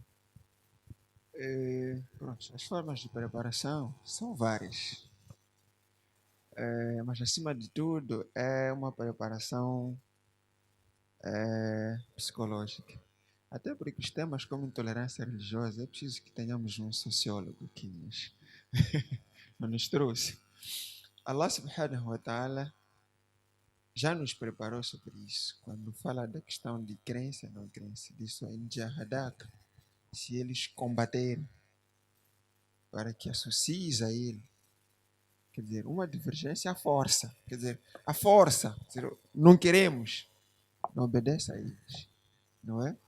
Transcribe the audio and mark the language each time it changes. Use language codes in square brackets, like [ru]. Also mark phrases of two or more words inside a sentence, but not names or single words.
[pt] Pronto, as formas de preparação são várias, mas acima de tudo é uma preparação psicológica. Até porque os temas como intolerância religiosa é preciso que tenhamos um sociólogo que nos trouxe. [ar] الله سبحانه وتعالى [pt] já nos preparou sobre isso. Quando fala da questão de crença e não crença, disso em Jahadaka, se eles combaterem para que associes a ele, quer dizer, uma divergência à força, quer dizer, a força, quer dizer, não queremos, não obedeça a eles, não é?